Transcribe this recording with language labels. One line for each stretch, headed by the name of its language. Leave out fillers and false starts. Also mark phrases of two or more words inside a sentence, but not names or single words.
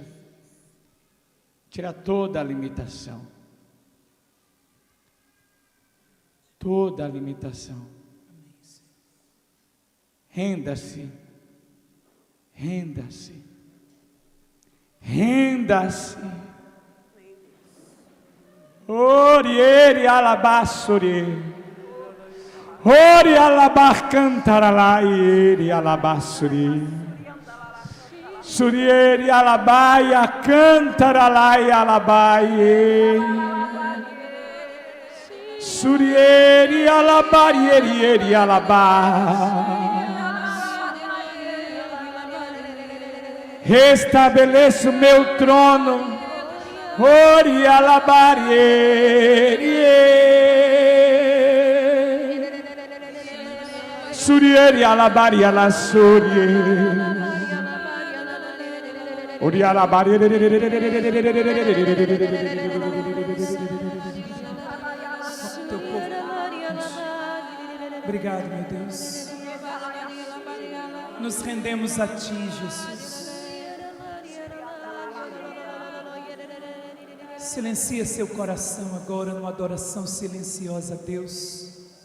Portuguese: Tira toda a limitação. Toda a limitação. Renda-se. Renda-se. Renda-se. Oriere alabassori. Ori alabar cantaralai eri alabassori. Surieri alabaia cantaralai alabaie. Surieri alabarieri eri alabar. Restabeleço meu trono. Ori alabarieri. Surieri alabari alassuri. Ori alabarieri. Obrigado, meu Deus. Nos rendemos a Ti, Jesus. Silencia seu coração agora numa adoração silenciosa a Deus.